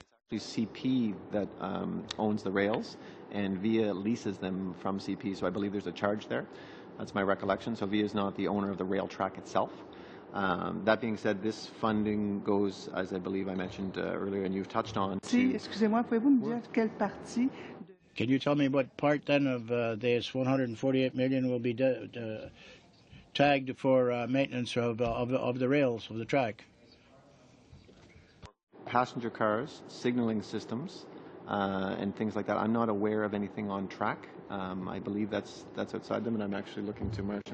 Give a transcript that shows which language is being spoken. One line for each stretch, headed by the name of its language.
English: It's CP that owns the rails, and VIA leases them from CP, so I believe there's a charge there. That's my recollection. So VIA is not the owner of the rail track itself. That being said, this funding goes, as I believe I mentioned earlier, and you've touched on.
French: Excusez-moi, pouvez-vous me dire quelle partie?
English: Can you tell me what part then of this 148 million will be tagged for maintenance of the rails, of the track? Passenger cars, signaling systems, and things like that. I'm not aware of anything on track. I believe that's outside them, and I'm actually looking to Marcia.